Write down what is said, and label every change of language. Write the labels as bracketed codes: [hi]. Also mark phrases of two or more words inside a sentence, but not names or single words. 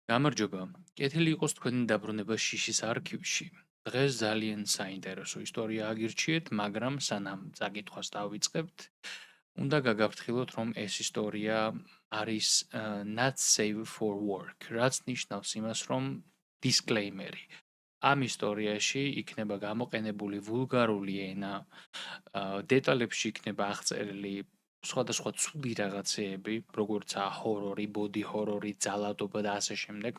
[ka] გამარჯობა. კეთილი იყოს თქვენი დაბრუნება შიშის არქივში. დღეს ძალიან საინტერესო ისტორია აგირჩიეთ, მაგრამ სანამ წაკითხვას დავიწყებთ, უნდა გაგაფრთხილოთ, რომ ეს ისტორია არის [en] not safe for work, [ka] რაც ნიშნავს იმას, რომ disclaimer-ი. ამ ისტორიაში იქნება გამოყენებული ვულგარული ენა, დეტალებში იქნება აღწერილი სხვადასხვა ცუდი რაღაცეები, როგორიცაა ჰორორი, [en] body horror, [ka] ძალადობა და ასე შემდეგ.